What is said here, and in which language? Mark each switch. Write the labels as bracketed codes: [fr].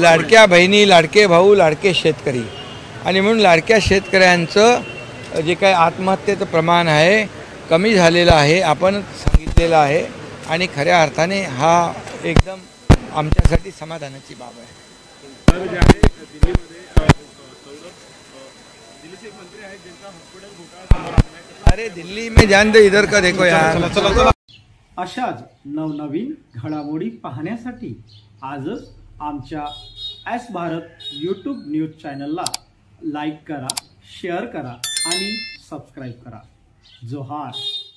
[mr] लाडक्या बहिणी, लाडके भाऊ, लाडके शेतकरी, आणि म्हणून लाडक्या शेतकऱ्यांचं जे काही आत्महत्येचं प्रमाण आहे कमी झालेलं आहे, आपण सांगितलेलं आहे आणि खऱ्या अर्थाने हा एकदम आमच्यासाठी समाधानाची बाब आहे। [hi] अरे दिल्ली में जान दे, इधर का देखो यार। [mr] अशाच नवनवीन घडामोडी पाहण्यासाठी आजच आमच्या एस भारत यूट्यूब न्यूज चॅनलला लाईक करा, शेअर करा आणि सबस्क्राईब करा। जोहार।